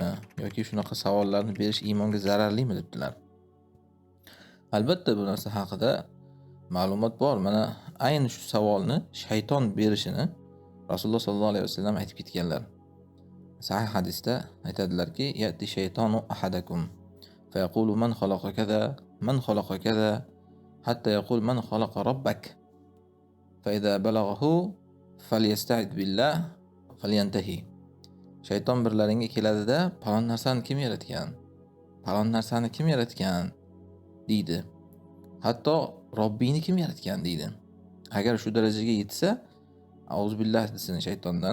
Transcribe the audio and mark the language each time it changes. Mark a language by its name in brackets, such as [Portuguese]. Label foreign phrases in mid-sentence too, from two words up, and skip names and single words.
[Uzbek] Yoki shunaqa savollarni berish iymonga zararlimi debdilar. Albatta bu narsa haqida ma'lumot bor. Mana ayni shu savolni shayton berishini Rasululloh [Arabic] صلى الله عليه وسلم [Uzbek] aytib ketganlar. Sahih hadisda aytadilarki, [Arabic] يأتي الشيطان أحدكم فيقول من خلق كذا حتى يقول من خلق ربك فإذا بلغه فليستعذ بالله ولينته. [Uzbek] Shayton birlaringga keladida, falon narsani kim yaratgan? Falon narsani kim yaratgan deydi. Hatto Robbingni kim yaratgan deydi. Agar shu darajaga yetsa, auzubillah desin shaytondan.